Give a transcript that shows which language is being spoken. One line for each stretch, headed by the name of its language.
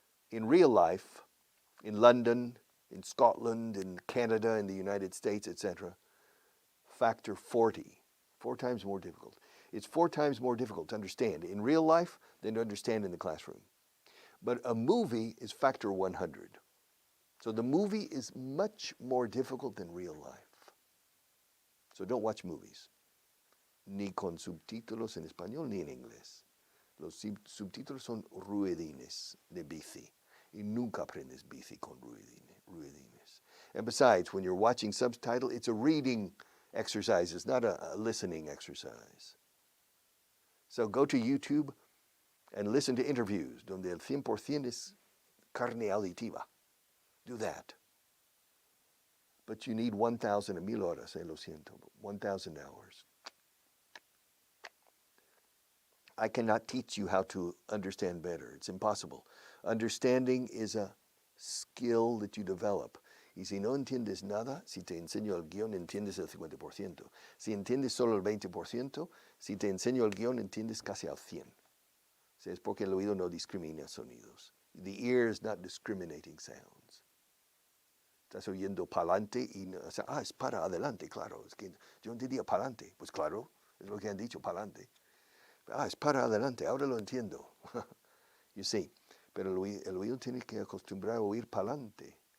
English: In real life, in London, in Scotland, in Canada, in the United States, etc., factor 40, 4 times more difficult. It's 4 times more difficult to understand in real life than to understand in the classroom. But a movie is factor 100. So the movie is much more difficult than real life. So don't watch movies,
Spanish: ni con subtítulos en español ni en inglés. Los subtítulos son ruedines de bici. Y nunca aprendes bici con ruedines.
English: And besides, when you're watching subtitle, it's a reading exercise. It's not a listening exercise. So go to YouTube and listen to interviews
Spanish: donde el 100% es carne auditiva.
English: Do that. But you need 1,000
Spanish: a 1,000 horas, lo siento,
English: 1,000 hours. I cannot teach you how to understand better. It's impossible. Understanding is a skill that you develop.
Spanish: Y si no entiendes nada, si te enseño el guión, entiendes el 50%. Si entiendes solo el 20%, si te enseño el guión, entiendes casi al 100%. O sea, es porque el oído no discrimina sonidos.
English: The ear is not discriminating sounds.
Spanish: Estás oyendo pa'lante y o sea, es para adelante, claro. Es que yo entendía pa'lante. Pues claro, es lo que han dicho, pa'lante. Es para adelante, ahora lo entiendo.
English: You see,
Spanish: pero el oído tiene que acostumbrar a oír pa'lante.